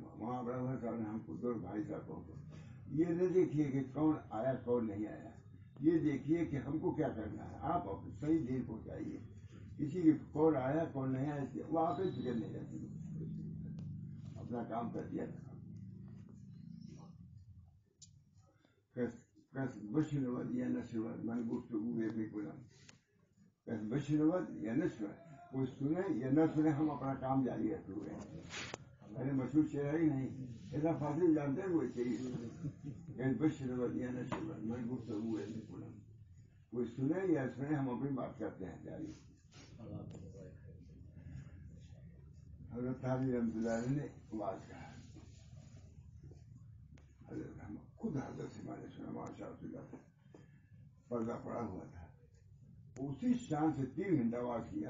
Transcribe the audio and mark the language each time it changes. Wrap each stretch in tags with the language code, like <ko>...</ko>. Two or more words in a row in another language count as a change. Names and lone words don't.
<ur>وہاں ابراہیم صاحب نے ہم کو 2 بھائی صاحبوں کو یہ نہ دیکھیے کہ کون آیا کون نہیں آیا, یہ دیکھیے کہ ہم کو کیا کرنا ہے. آپ صحیح دیر پہنچائیے, کسی کی کون آیا کون نہیں آیا وہاں پہ فکر نہیں رہتی, اپنا کام کر دیا.</ur> <fa>بشنود یا نشنود من گفتگو میکنم. بشنود یا نشنود,</fa> <ur>کوئی سنے یا نہ سنے ہم اپنا کام جاری رکھے ہوئے ہیں. ارے مشہور شعر ہی نہیں, ایسا فاصل جانتے ہیں وہ چاہیے.</ur> <fa>بشنود یا نشنود من گفتگو میکنم,</fa> <ur>کوئی سنے یا سنے ہم اپنی بات کرتے ہیں جاری. حضرت حاجی رحمۃ اللہ علیہ نے بات کہا, حضرت خود حضرت سے میں نے سنا ماشاء اللہ پردہ پڑا ہوا تھا, اسی شان سے 3 گھنٹہ واز کیا.</ur>